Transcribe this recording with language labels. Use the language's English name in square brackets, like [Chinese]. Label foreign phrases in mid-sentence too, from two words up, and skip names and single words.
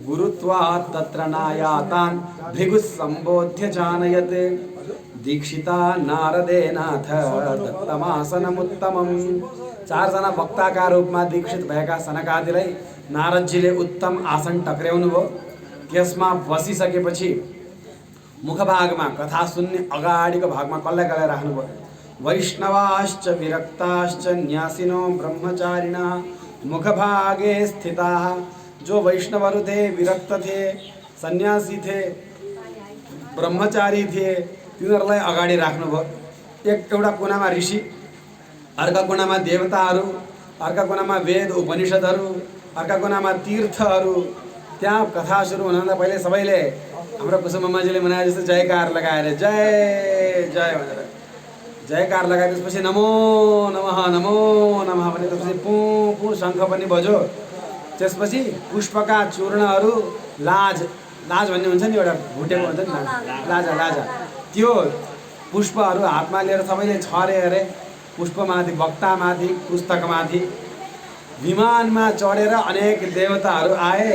[Sanskrit] गुरुत्वात् तत्र नायातान् भृगु सम्बोध्य जानयत् दीक्षिता नारदेनाथ दत्तमासनमुत्तमम्। [Nepali] 4 जना वक्ताका रूपमा दीक्षित भएका सनकादिलाई नारदजीले उत्तम आसन टक्र्याउनु भयो। त्यसमा बसिसकेपछि मुखभागमा कथा सुन्ने अगाडिको भागमा कसलाई राख्नुभयो? [Sanskrit] वैष्णवाश्च विरक्ताश्च न्यासिनो ब्रह्मचारिणः मुखभागे स्थिताः। [Nepali] जो वैष्णवहरू थे, विरक्त थे, सन्यासी थे, ब्रह्मचारी थे, तिनीहरूलाई अगाडि राख्नुभयो। एउटा कुनामा ऋषि, अर्का कुनामा देवताहरू, अर्का कुनामा वेद उपनिषदहरू, अर्का कुनामा तीर्थहरू। त्यहाँ कथा सुरु हुनुभन्दा पहिले सबैले हाम्रो कुसुम मम्माजीले मनाए जस्तो जयकार लगाएर जय जय भनेर जयकार लगाए। त्यसपछि [Sanskrit] नमो नमः नमो नमः [Nepali] भने त्यसपछि पु पु शङ्ख पनि बज्यो। त्यसपछि पुष्पका चूर्णहरू, लाज भन्ने हुन्छ नि, एउटा भुटेको हुन्छ नि लाजा, त्यो पुष्पहरू हातमा लिएर सबैले छरे अरे। पुष्पमाथि, वक्तामाथि, पुस्तकमाथि, विमानमा चढेर अनेक देवताहरू आए।